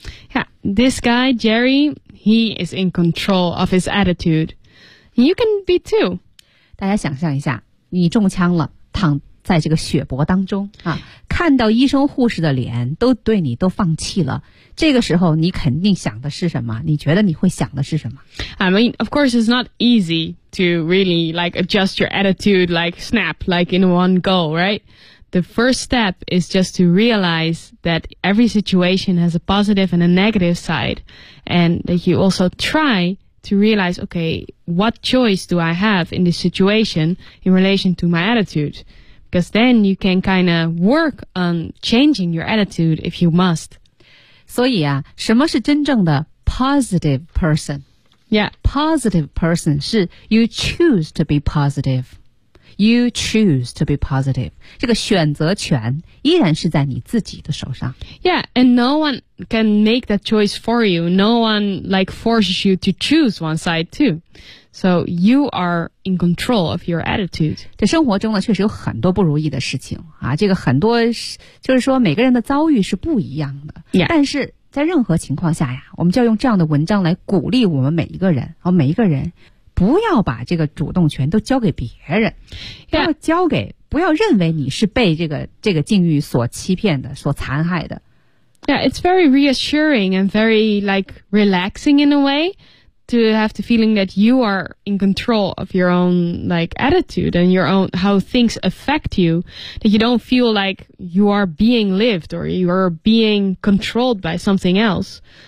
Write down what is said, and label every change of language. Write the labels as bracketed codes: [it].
[en] ？Yeah, this guy Jerry, he is in control of his attitude. You can be too. [zh] 大家想象一下，你中枪了，躺在这个血泊当中啊，看到医生护士的脸都对你都放弃了，这个时候你肯定想的是什么？你觉得你会想的是什么 [en] ？I mean, of course, it's not easy to really like adjust your attitude like snap like in one go, right? The first step is just to realize that every situation has a positive and a negative side, and that you also try. To realize, okay, what choice do I have in this situation in relation to my attitude? Because then you can kind of work on changing your attitude if you must. [zh] 所以啊，什么是真正的 [en] positive person? Yeah. Positive person [zh] 是 [en] you choose to be positive. You choose to be positive. [zh] 这个选择权依然是在你自己的手上。 [en] Yeah, and no one... can make that choice for you. No one like forces you to choose one side too. So you are in control of your attitude. [zh] 这生活中呢，确实有很多不如意的事情啊。这个很多就是说每个人的遭遇是不一样的。 [en] Yeah. [zh] 但是在任何情况下呀，我们就要用这样的文章来鼓励我们每一个人，好，每一个人不要把这个主动权都交给别人，要交给、 [en] yeah. [zh] 不要认为你是被这个境遇所欺骗的，所残害的。 [en] Yeah, it's very reassuring and very, like, relaxing in a way to have the feeling that you are in control of your own, like, attitude and your own, how things affect you, that you don't feel like you are being lived or you are being controlled by something else.